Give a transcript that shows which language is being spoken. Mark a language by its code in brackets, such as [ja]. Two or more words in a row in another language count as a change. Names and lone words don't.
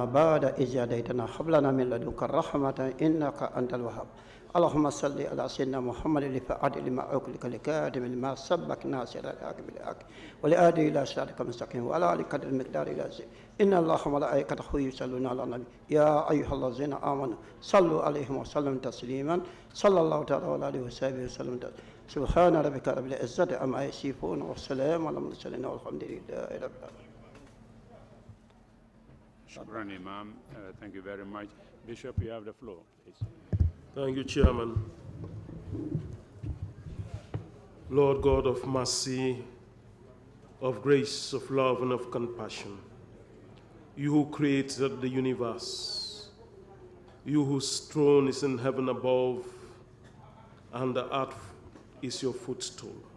[ar] بعد إذ هديتنا هب لنا من لدنك رحمة إنك أنت الوهاب اللهم صل على سيدنا محمد الفاتح لما أغلق الكاتم لما سبق ناصر الحق بالحق والهادي إلى صراطك المستقيم وعلى آله قدر المقدار العظيم إن الله وملائكته يصلون على النبي يا أيها الذين آمنوا صلوا عليه وسلموا تسليما صلى الله تعالى عليه وسلم سبحان ربك رب العزة عما يصفون والسلام على المرسلين والحمد لله رب العالمين. Shukran, Imam. [en] Thank you very much. Bishop, you have the floor, please. Thank you, Chairman. Lord God of mercy, of grace, of love, and of compassion, you who created the universe, you whose throne is in heaven above, and the earth is your footstool.